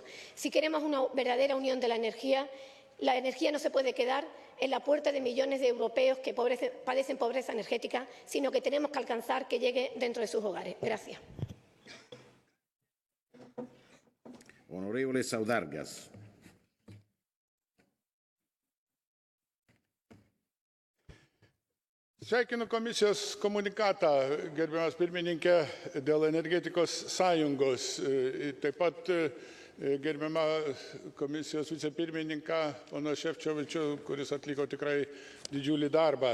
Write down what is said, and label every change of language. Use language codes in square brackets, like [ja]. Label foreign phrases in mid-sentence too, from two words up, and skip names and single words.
[es] Si queremos una verdadera unión de la energía no se puede quedar en la puerta de millones de europeos que padecen pobreza energética, sino que tenemos que alcanzar que llegue dentro de sus hogares. Gracias. Honorable Saudargas. [lt] Sveikinu komisijos komunikatą, gerbiamas pirmininkė, dėl energetikos sąjungos. Taip pat gerbiamą komisijos vicepirmininką, pono Šefčovičių, kuris atliko tikrai didžiulį darbą.